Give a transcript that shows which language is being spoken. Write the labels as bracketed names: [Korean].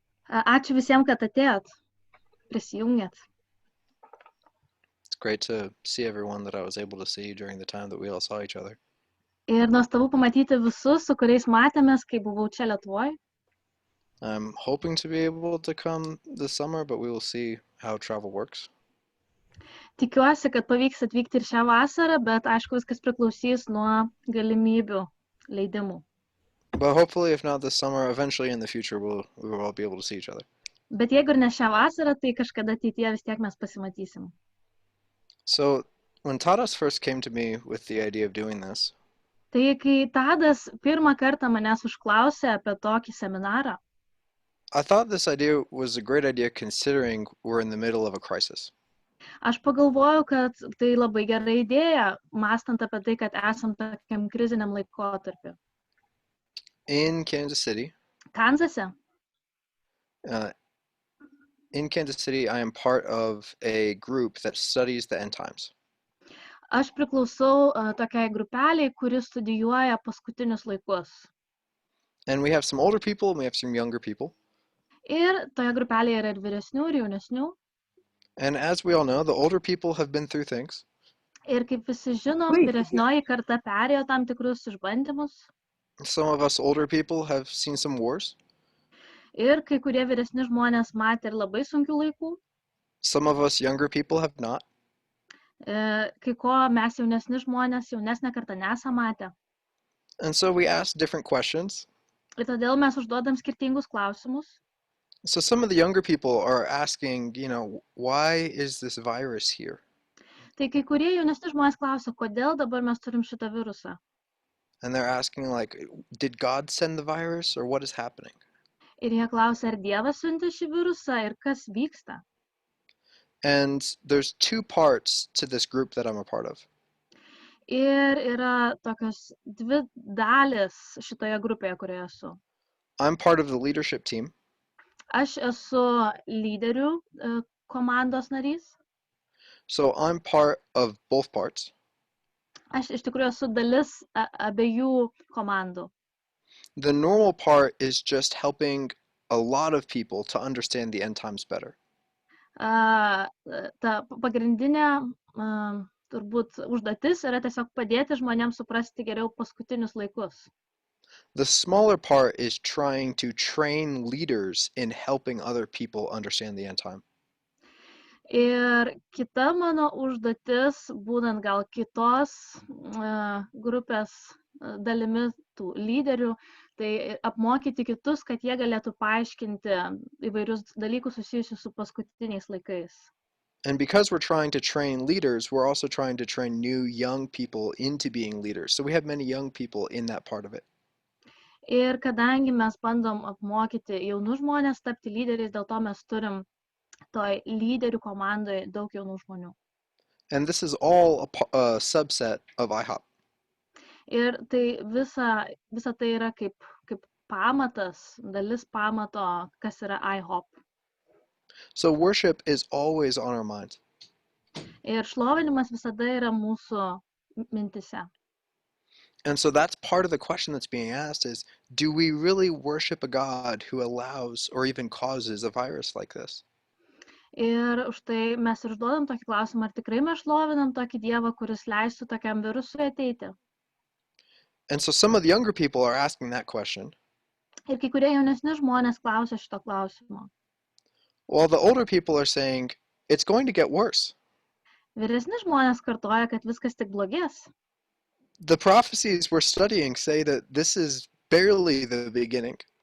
[Lithuanian] Ačiū visiems, kad atėjot, prisijungėt. [English] It's great to see everyone that I was able to see during the time that we all saw each other. [Lithuanian] Ir nuostabu pamatyti visus, su kuriais matėmės, kai buvau čia Lietuvoje. [English] I'm hoping to be able to come this summer, but we will see how travel works. [Lithuanian] Tikiuosi, kad pavyks atvykti ir šią vasarą, bet aišku, viskas priklausys nuo galimybių leidimų. [English] But hopefully, if not this summer, eventually in the future, we will all be able to see each other. [Lithuanian] Bet jeigu ir ne šią vasarą, tai kažkada ateityje vis tiek mes pasimatysim. [English] So, when Tadas first came to me with the idea of doing this, [Lithuanian] Tai kai Tadas pirmą kartą manęs užklausė apie tokį seminarą, [English] I thought this idea was a great idea considering we're in the middle of a crisis. [Lithuanian] aš pagalvojau, kad tai labai gera idėja, mąstant apie tai, kad esam tokiam kriziniam laikotarpiu. [English] In Kansas City, [Lithuanian] Kanzase [English] I am part of a group that studies the end times. [Lithuanian] aš priklausau tokiai grupeliai, kuri studijuoja paskutinius laikus. [English] And we have some older people and we have some younger people. [Lithuanian] Ir toje grupelėje yra ir vyresnių, ir jaunesnių. [English] And as we all know, the older people have been through things. [Lithuanian] Ir kaip visi žinom, vyresnioji karta perėjo tam tikrus išbandymus. [English] Some of us older people have seen some wars. [Lithuanian] Ir kai kurie vyresni žmonės matė ir labai sunkių laikų. [English] Some of us younger people have not. [Lithuanian] Kai ko mes jaunesni žmonės, jaunesnė karta nesam matę. [English] And so we ask different questions. [Lithuanian] Ir todėl mes užduodam skirtingus klausimus. [English] So some of the younger people are asking, why is this virus here? [Lithuanian] Tai kai kurie jaunesni žmonės klausia, kodėl dabar mes turim šitą virusą. [English] And they're asking did God send the virus or what is happening? [Lithuanian] Ir jie klausia, ar Dievas siuntė šį virusą ir kas vyksta. [English] And there's two parts to this group that I'm a part of. [Lithuanian] Ir yra tokios dvi dalis šitoje grupėje, kurioje esu. [English] I'm part of the leadership team. [Lithuanian] Aš esu lyderių komandos narys. [English] So I'm part of both parts. [Lithuanian] Aš iš tikrųjų esu dalis abiejų komandų. [English] The normal part is just helping a lot of people to understand the end times better. [Lithuanian] Ta pagrindinė turbūt užduotis yra tiesiog padėti žmonėms suprasti geriau paskutinius laikus. [English] The smaller part is trying to train leaders in helping other people understand the end time. [Lithuanian] Ir kita mano užduotis, būtent gal kitos grupės dalimi tų lyderių, tai apmokyti kitus, kad jie galėtų paaiškinti įvairius dalykus susijusius su paskutiniais laikais. [English] And because we're trying to train leaders, we're also trying to train new young people into being leaders. So we have many young people in that part of it. [Lithuanian] Ir kadangi mes bandom apmokyti jaunus žmonės tapti lyderiais, dėl to mes turim toj lyderių komandoje daug jaunų žmonių. [English] And this is all a subset of IHOP. [Lithuanian] Ir tai visa tai yra kaip pamatas, dalis pamato, kas yra IHOP. [English] So worship is always on our minds. [Lithuanian] Ir šlovinimas visada yra mūsų mintise. [English] And so that's part of the question that's being asked is, do we really worship a God who allows or even causes a virus like this? [Lithuanian] Ir už tai mes ir užduodam tokį klausimą, ar tikrai mes šlovinam tokį Dievą, kuris leistų tokiam virusui ateiti. [English] And so some of the younger people are asking that question. [Lithuanian] Ir kai kurie jaunesni žmonės klausia šito klausimo. [English] While the older people are saying, it's going to get worse. [Lithuanian] Vyresni žmonės kartoja, kad viskas tik blogės. [English] The prophecies we're studying say that this is barely the beginning.